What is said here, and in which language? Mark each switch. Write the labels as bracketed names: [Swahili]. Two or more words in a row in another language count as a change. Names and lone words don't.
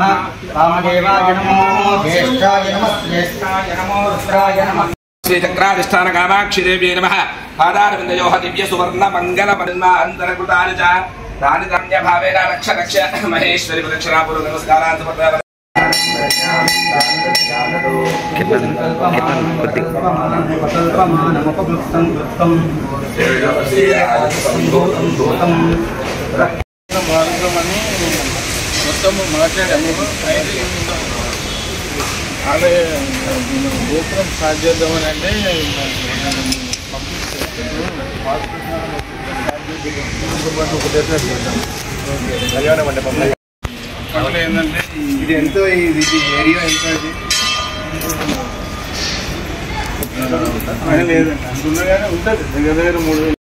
[Sanskrit] कामदेवाय नमो ज्येष्ठाय नमः श्रेष्ठाय नमो रुद्राय नमः। श्रीचक्राधिष्ठान कामाक्षि देव्यै नमः। पादारविन्दयोः दिव्य सुवर्ण मंगल पद्मा अन्तरकृतानि च तानि रम्य भावेन रक्ष रक्ष महेश्वरी प्रदक्षिणा पूर्व नमस्कारान् समर्पयामि। [Telugu] మొత్తం మాట్లాడాము. అదే గోపురం స్టార్ట్ చేద్దామని అంటే అట్లా ఏంటంటే ఇది ఎంతో ఇది ఏరియా ఎంతో ఇది లేదండి అంటున్నాగానే ఉంటుంది దగ్గర దగ్గర 3000.